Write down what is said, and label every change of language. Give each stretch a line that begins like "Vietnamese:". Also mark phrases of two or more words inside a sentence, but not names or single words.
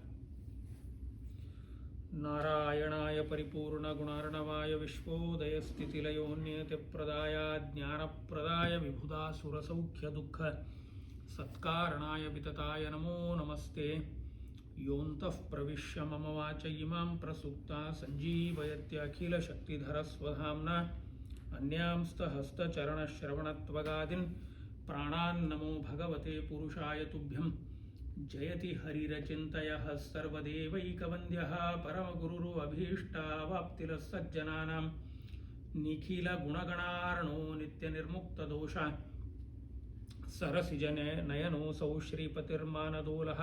Sanskrit: ನಾರಾಯಣಾಯ ಪರಿಪೂರ್ಣ ಗುಣಾರ್ಣವಾಯ ವಿಶ್ವೋದಯಸ್ಥಿತಿಲಯೋನ್ಯತಿಪ್ರದಾಯ ಜ್ಞಾನಪ್ರದಾಯ ವಿಬುಧಾಸುರಸೌಖ್ಯ ದುಃಖ ಸತ್ಕಾರಣಾಯ ವಿತತಾಯ ನಮೋ ನಮಸ್ತೆ. ಯೋಂತಃ ಪ್ರವಿಶ್ಯ ಮಮ ವಾಚ ಇಮಾಂ ಪ್ರಸುಪ್ತಾ ಸಂಜೀವಯತ್ಯಖಿಲಶಕ್ತಿಧರಸ್ವಧಾಮ್ನಾ ಅನ್ಯಾಂಸ್ತ ಹಸ್ತಚರಣಶ್ರವಣತ್ವಗಾದೀನ್ ಪ್ರಾಣಾನ್ನಮೋ ಭಗವತೆ ಪುರುಷಾಯ ತುಭ್ಯಂ. ಜಯತಿ ಹರಿರಚಿಂತಯಃ ಸರ್ವದೇವೈಕವಂದ್ಯಃ ಪರಮಗುರುರು ಅಭೀಷ್ಟಾವಾಪ್ತಿಲಃ ಸಜ್ಜನಾನಾಂ ನಿಖಿಲ ಗುಣಗಣಾರ್ಣೋ ನಿತ್ಯನಿರ್ಮುಕ್ತದೋಷ ಸರಸಿಜನೆ ನಯನೋऽಸೌ ಶ್ರೀಪತಿರ್ಮಾನದೋಲಃ.